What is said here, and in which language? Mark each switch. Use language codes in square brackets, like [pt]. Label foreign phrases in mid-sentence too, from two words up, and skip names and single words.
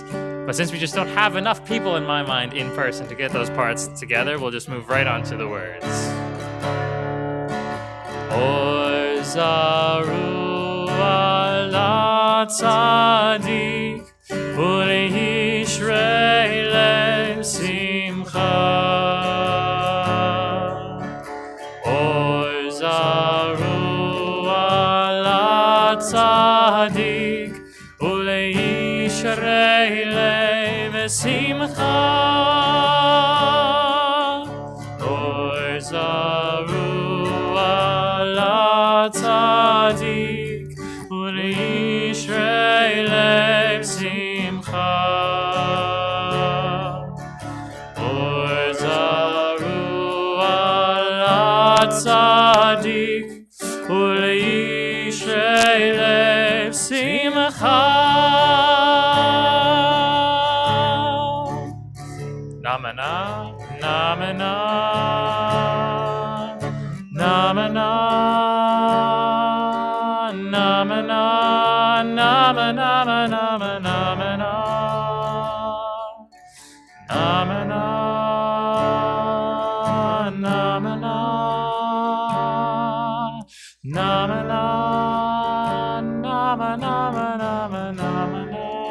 [en] But since we just don't have enough people in my mind in person to get those parts together, we'll just move right on to the words. [he] אור זרוע לצדיק ולישרי לב שמחה. אור זרוע לצדיק ולישרי לב שמחה. אור זרוע לצדיק ולישרי לב שמחה. אור זרוע לצדיק ולישרי לב שמחה. Namana, namana, namana, namana, namana, namana, namana, namana, namana, namana, namana.